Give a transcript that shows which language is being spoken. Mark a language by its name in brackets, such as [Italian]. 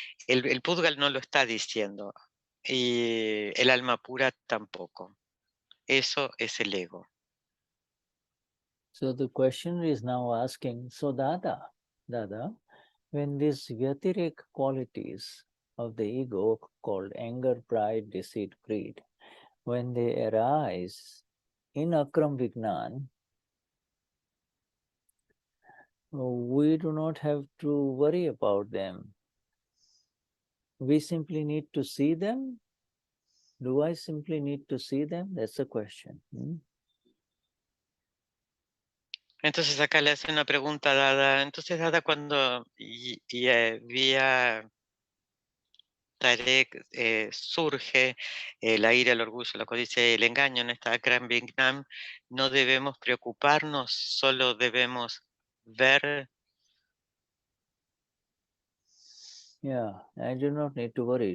[Spanish] El pudgal no lo está diciendo, y el alma pura tampoco. Eso es el ego. [English] So the question is now asking, so Dada, when these Vyatirek qualities of the ego called anger, pride, deceit, greed, when they arise in Akram Vignan, we do not have to worry about them. We simply need to see them. Do I simply need to see them? That's the question. [Spanish] Entonces acá le hace una pregunta a Dada. Entonces Dada, cuando vía Tarek surge la ira, el orgullo, la codicia y el engaño en esta Akram Vignan, no debemos preocuparnos, solo debemos ver. [English] Yeah, I do not need to worry.